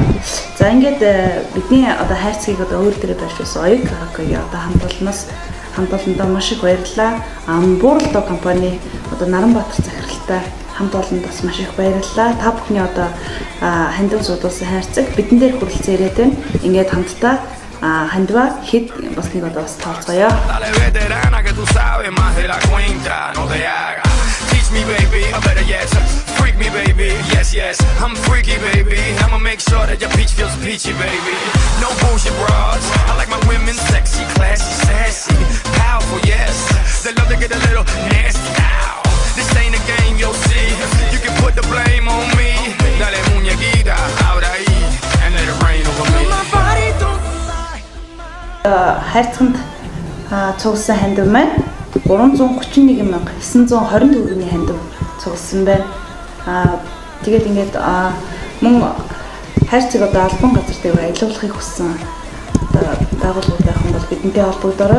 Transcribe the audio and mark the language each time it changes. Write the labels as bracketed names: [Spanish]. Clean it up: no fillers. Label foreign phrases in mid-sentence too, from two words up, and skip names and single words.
[Mongolian] За ингээд бидний одоо хайрцгийг одоо өөр дээрээ байршуулсан Оёг Каракогийн одоо хамт олондоо маш их баярлалаа. Бууралдоо компани одоо Наранбаатар захиралтай хамт олонд бас маш их баярлалаа. Та бүхний одоо хандив зуудуулсан хайрцаг бидэн дээр хүрэлцэн ирээд байна. Ингээд хамтдаа хандива хэд бас нэг одоо бас тооцгоё. [English] Teach me baby, or better yet, freak me baby. Yes, yes, I'm freaky baby. I'ma make sure that your peach feels peachy baby. No bullshit bras. I like my women sexy, classy, sassy, powerful. Yes, they love to get a little nasty. Ow. This ain't a game, you'll see. You can put the blame on me. [Spanish] Dale muñequita, ahora ahí, [English] and let it rain over me. [Mongolian] Хайрцагт цугсан хандив маань 331,920 төгрөгийн хандив цугсан байна. Тэгээд ингээд мөн хайрцаг одоо албан газар дээр аялуулахыг хүссэн одоо байгууллагууд байх юм бол бидэнтэй холбогдорой.